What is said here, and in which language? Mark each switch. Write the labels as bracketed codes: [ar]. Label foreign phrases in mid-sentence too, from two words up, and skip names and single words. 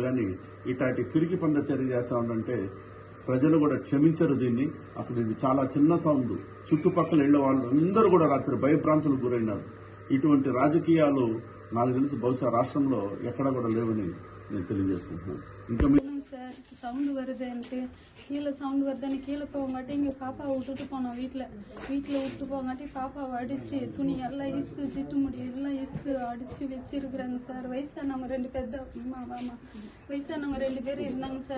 [te] కానీ ఇట్లాంటి పిరికి పంద చర్య చేస్తా ఉందంటే ప్రజలు కూడా క్షమించరు దీన్ని. అసలు ఇది చాలా చిన్న సౌండ్. చుట్టుపక్కల ఇళ్ల వాళ్ళు అందరూ కూడా రాత్రి భయభ్రాంతులకు గురైనారు. ఇటువంటి రాజకీయాలు నాకు తెలిసి బహుశా రాష్ట్రంలో ఎక్కడా కూడా లేవని నేను తెలియజేసుకుంటున్నాను. ఇంకా [ta] சார் சவுண்டு வருதுன்ட்டு கீழே சவுண்டு வருதுன்னு கீழே போகாட்டி இங்கே பாப்பாவை விட்டுட்டு போனோம். வீட்டில் விட்டு போகாட்டி பாப்பாவை அடித்து துணி எல்லாம் இஸ்து சிட்டு முடி எல்லாம் இஸ்து அடித்து வச்சிருக்குறாங்க சார். வயசானவங்க 2 பெத்த வயசானவங்க 2 பேர் இருந்தாங்க சார்.